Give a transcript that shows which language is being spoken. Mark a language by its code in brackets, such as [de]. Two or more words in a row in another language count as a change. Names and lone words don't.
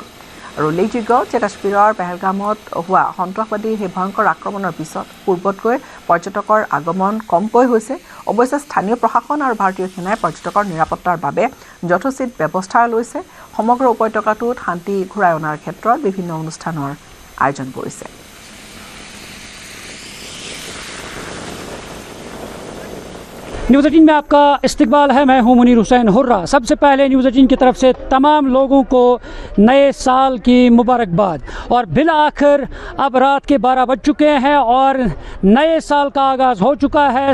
[as] আৰু উল্লেখযোগ্য যে কাশ্মীৰৰ পেহেলগামত হোৱা সন্ত্ৰাসবাদীৰ সেই ভয়ংকৰ আক্ৰমণৰ পিছত পূৰ্বতকৈ পৰ্যটকৰ আগমন কমকৈ হৈছে। অৱশ্যে স্থানীয় প্ৰশাসন আৰু ভাৰতীয় সেনাই পৰ্যটকৰ নিৰাপত্তাৰ বাবে যথোচিত ব্যৱস্থা লৈছে। সমগ্ৰ উপত্যকাটোত শান্তি ঘূৰাই অনাৰ ক্ষেত্ৰত বিভিন্ন অনুষ্ঠানৰ আয়োজন কৰিছে। [ur] نیوز 18 میں آپ کا استقبال ہے. میں ہوں منیر حسین حرہ۔ سب سے پہلے نیوز 18 کی طرف سے تمام لوگوں کو نئے سال کی مبارکباد. اور بالآخر اب رات کے 12 بج چکے ہیں اور نئے سال کا آغاز ہو چکا ہے.